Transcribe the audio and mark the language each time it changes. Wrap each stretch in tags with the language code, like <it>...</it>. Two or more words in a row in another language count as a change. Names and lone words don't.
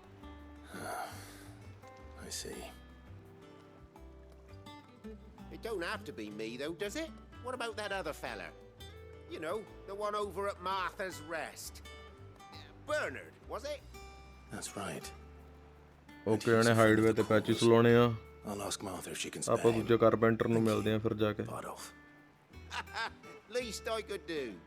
<en>I see. It don't have to be me, though, does it? What about that other fella? You know, the one over at Martha's Rest. Bernard, was it? That's right.</en> <pa>ਓਕੇ ਇਹਨੇ ਹਾਈਡਵੇ ਤੇ ਪੈਚਿਸ ਲਾਉਣੇ ਆ।</pa> <en>I'll ask Martha if she can</en> <pa>ਆਪਾਂ</pa> <en>spare him.</en> <pa>ਦੂਜੇ ਕਾਰਪੈਂਟਰ ਨੂੰ ਮਿਲਦੇ ਆ ਫਿਰ ਜਾ ਕੇ।</pa> <en>Bardolph. Least I could do.</en>